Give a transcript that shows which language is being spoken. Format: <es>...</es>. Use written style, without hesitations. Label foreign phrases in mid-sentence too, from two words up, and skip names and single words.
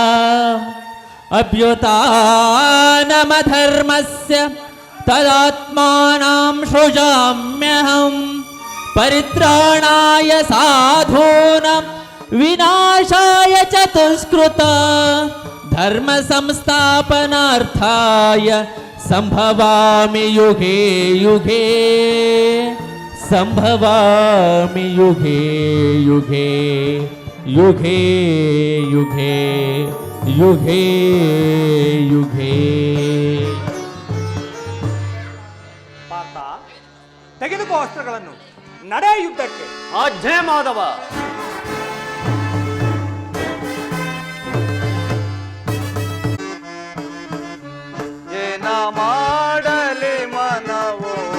<sa>ಅಭ್ಯುತ್ಥಾನಮಧರ್ಮಸ್ಯ ತದಾತ್ಮಾನಾಂ ಸೃಜಾಮ್ಯಹಂ ಪರಿತ್ರಾಣಾಯ ಸಾಧೂನಾಂ ವಿನಾಶಾಯ ಚ ದುಷ್ಕೃತಾಂ ಧರ್ಮ ಸಂಸ್ಥಾಪನಾರ್ಥಾಯ ಸಂಭವಾಮಿ ಯುಗೇ ಯುಗೇ ಸಂಭವಾಮಿ ಯುಗೇ ಯುಗೇ ಯುಗೇ ಯುಗೇ ಯುಗೇ ಯುಗೇ.</sa> <kn>ಪಾರ್ಥ, ತೆಗೆದುಕೋ ಅಸ್ತ್ರಗಳನ್ನು, ನಡೆ ಯುದ್ಧಕ್ಕೆ. ಆಜ್ಞೆ ಮಾಧವ. ಏನ ಮಾಡಲಿ ಮನವೋ</kn>